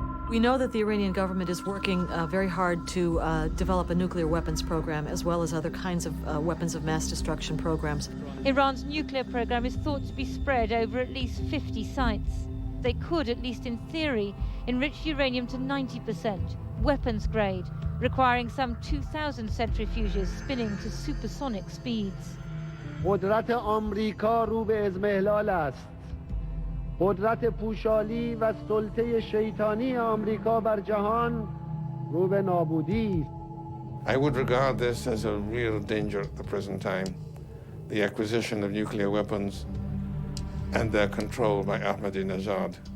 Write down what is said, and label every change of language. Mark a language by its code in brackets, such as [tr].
[en] We know that the Iranian government is working very hard to develop a nuclear weapons program, as well as other kinds of weapons of mass destruction programs. Iran's nuclear program is thought to be spread over at least 50 sites. they could, at least in theory, enrich uranium to 90%, weapons grade, requiring some 2,000 centrifuges spinning to supersonic speeds. [fa] قدرت آمریکا رو به اضمحلال است. قدرت پوشالی و سلطه شیطانی آمریکا بر جهان رو به نابودی. [en] I would regard this as a real danger at the present time, the acquisition of nuclear weapons and their control by Ahmadinejad.